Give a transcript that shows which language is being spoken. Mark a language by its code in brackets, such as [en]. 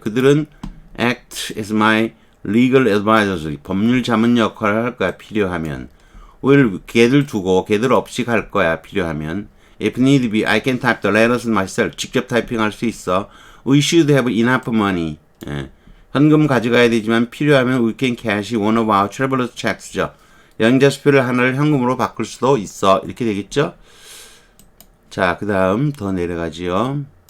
[ko] 그들은 [en] act as my legal advisors. [ko] 법률 자문 역할을 할 거야, 필요하면. will 걔들 두고 걔들 없이 갈 거야, 필요하면. [en] If need be, I can type the letters myself. [ko] 직접 타이핑할 수 있어. [en] We should have enough money. [ko] 현금 가져가야 되지만 필요하면 [en] we can cash one of our traveler's checks죠. [ko] 여행자수표를 하나를 현금으로 바꿀 수도 있어. 이렇게 되겠죠? 자, 그 다음 더 내려가지요.